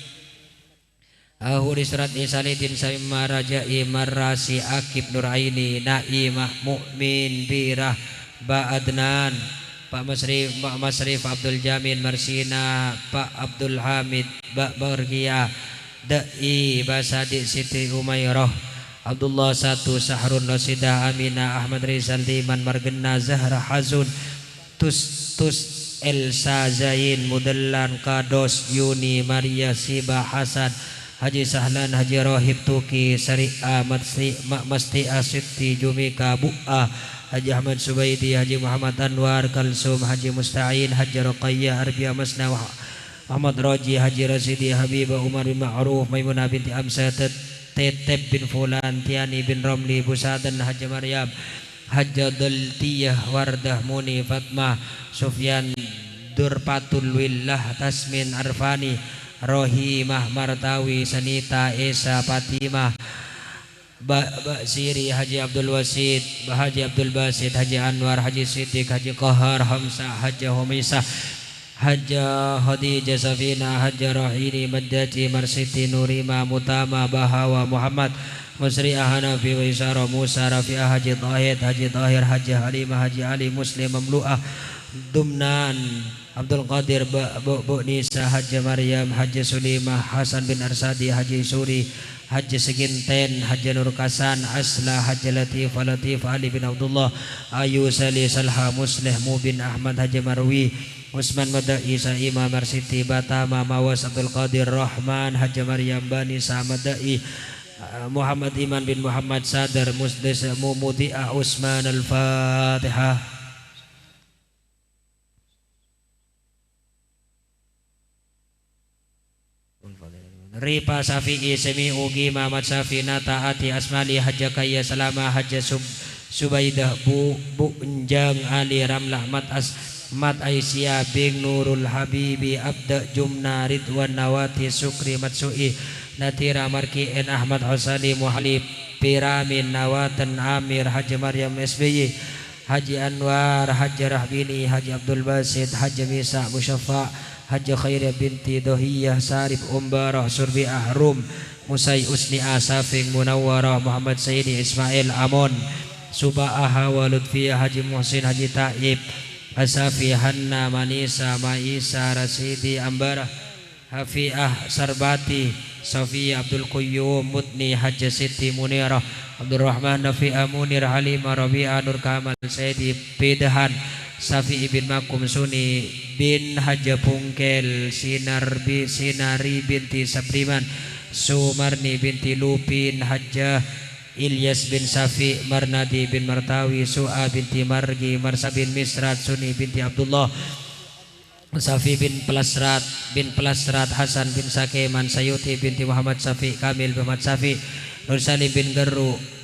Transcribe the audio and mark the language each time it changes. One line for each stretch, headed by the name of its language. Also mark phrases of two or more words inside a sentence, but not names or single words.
Indonesian: Huri, Suratni, Salidin, Sabiyah, Marajai, Marrasi, Akib, Nuraini, Naimah, Mu'min, Birah, Ba'adnan, Pak Masrif, Abdul Jamil, Marsina, Pak Abdul Hamid, Pak Bargia, Dai, Basadi, Siti Umairah, Abdullah Satu, Sahrun, Rasidah, Aminah, Ahmad Rizal, Diman, Margena, Zahra, Hazun, Tus, Elsa, Zain, Mudallan, Kados, Yuni, Maria, Siba, Hasan, Haji Sahlan, Haji Rohib, Tuki, Sari'a, Masti, Asiti, Jumika, Bu'a, Haji Ahmad Subaidi, Haji Muhammad Anwar, Kalsum, Haji Musta'in, Haji Ruqayyah, Arbia Masna, Ahmad Raji, Haji Rasidi, Habibah Umar bin Ma'ruf, Maimunah binti Amsah, Tetep bin Fulan, Tiani bin Ramli, Busadan, Haji Maryam, Haji Daltiyah, Wardah, Muni, Fatmah, Sufyan, Durpatul Willah, Tasmin, Arfani, Rohimah, Martawi, Sanita, Esa, Fatimah, Siri, Haji Abdul Wasid, Haji Abdul Basid, Haji Anwar, Haji Siddiq, Haji Qahar, Hamzah, Haji Humisah, Haji Khadijah, Safina, Haji Rahini, Maddati, Marsiti, Nurima, Mutama, Bahawa, Muhammad, Musri'ah, Hanafi, Waisara, Musa, Rafi'ah, Haji Tahid, Haji Tahir, Haji Halimah, Haji Ali, Muslim, Mamlu'ah, Dumnan, Abdul Qadir, Bu Nisa, Haji Maryam, Haji Sulimah, Hasan bin Arsadi, Haji Suri, Haji Seginten, Haji Nur Kasan, Asla, Haji Latif, Ali bin Abdullah, Ayu Salih, Salha, Musleh, Mubin Ahmad, Haji Marwi, Usman Madai, Sa'ima, Marsiti, Batama, Mawas, Abdul Qadir, Rahman, Haji Maryam, Bani, Samadai, Muhammad Iman bin Muhammad Sadar, Musdes, Mumudi'ah, Usman, Al-Fatihah. Ripa Safi'i, Semi Ugi, Muhammad Safi, Nataati, Asmali, Hajja Kaya, Salama, Hajja Subaidah, Bu Enjang, Ali, Ramlah, Mat Aisyah, Bing Nurul Habibi, Abda Jumna, Ridwan Nawati, Sukri, Matsui, Natira, Marki, N. Ahmad Husali, Muhalib, Piramin, Nawatan, Amir, Haji Maryam, SBY, Haji Anwar, Haji Rahbini, Haji Abdul Basid, Haji Misa, Musyafa, Haji Khairah binti Dohiyah, Sarif Umbarah, Surbi Ahrum, Musai Usni Asafing, Munawwarah, Muhammad Sayyidi, Ismail Amon, Suba'ah wa Lutfiyah, Haji Muhsin, Haji Ta'ib, Asafi, Hanna, Manisa, Maisa, Rasidi, Ambarah, Hafi'ah, Sarbati, Safi, Abdul Qayyum, Mutni, Haji Siti Munirah, Abdul Rahman, Nafi'ah, Munir, Halimah, Rabi'ah, Nur Kamal, Sayyidi, Pedahan, Safi bin Makum, Suni bin Haja Pungkel, Sinari binti Sabriman, Sumarni binti Lupin, Haja Ilyas bin Safi, Marnadi bin Martawi, Su'a binti Margi, Marsa bin Misrat, Suni binti Abdullah, Safi bin Pelasrat, Hasan bin Sakeman, Sayuti binti Muhammad Safi, Kamil bin Muhammad Safi, Nursali bin Geru,